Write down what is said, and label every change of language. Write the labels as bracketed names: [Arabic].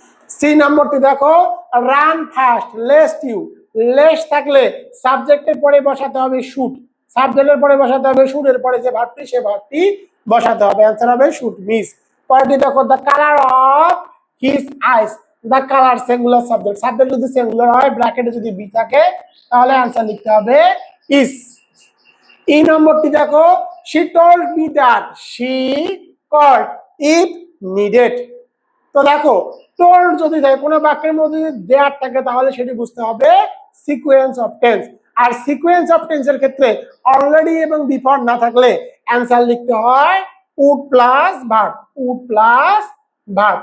[Bangla] C নম্বরটি দেখো run fast lest you, least থাকলে সাবজেক্টের পরে বসাতে হবে শুড, সাবজেক্টের পরে বসাতে হবে শুড, এর পরে যে ভার্বটি সে ভার্বটি বসাতে হবে। आंसर হবে শুড মিস। পরেরটি দেখো the colour of his eyes, the colour singular subject, subject যদি সিঙ্গুলার হয় ব্র্যাকেটে যদি বি থাকে তাহলে आंसर লিখতে হবে ইস। [English] এই নম্বরটি দেখো she told me that she called if needed। [Bangla] তো দেখো টোল্ড যদি থাকে কোনো বাক্যের মধ্যে যদি দেয়ার থাকে তাহলে সেটি বুঝতে হবে sequence of tense. আর sequence of টেন্সের ক্ষেত্রে অলরেডি এবং বিফোর না থাকলে आंसर লিখতে হয় would plus verb, would plus verb.